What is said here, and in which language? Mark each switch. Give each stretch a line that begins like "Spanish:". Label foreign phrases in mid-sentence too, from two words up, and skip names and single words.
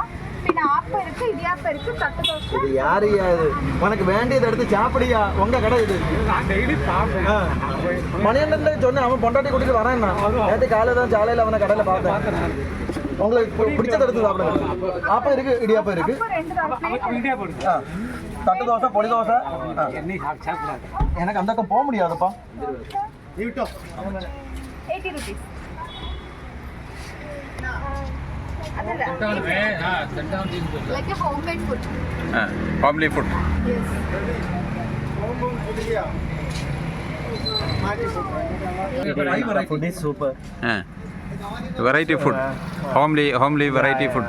Malayalam: പിന്നെ ആപ്പം
Tamil: இருக்கு, இடியாப்பம் இருக்கு, தட்டு தோசை. இது யாரையா இது? உனக்கு வேண்டியதை எடுத்து சாப்பிடியா? உங்க கடை இது. மணியண்ணன் சொன்னேன், அவன் பொண்டாட்டி கூட்டிட்டு வரேன். நேற்று காலையில் தான் சாலையில் அவனை கடையில் பார்த்தேன். உங்களுக்கு பிடிச்சதை எடுத்து சாப்பிடுங்க. ஆப்பம் இருக்கு, இடியாப்பம் இருக்கு, தட்டு தோசை, பொடி தோசை. எனக்கு அந்த பக்கம் போக முடியாதுப்பா.
English: 80 rupees. Like a homemade food. Homely food. Yes. Food is super. Variety food. Homely variety food.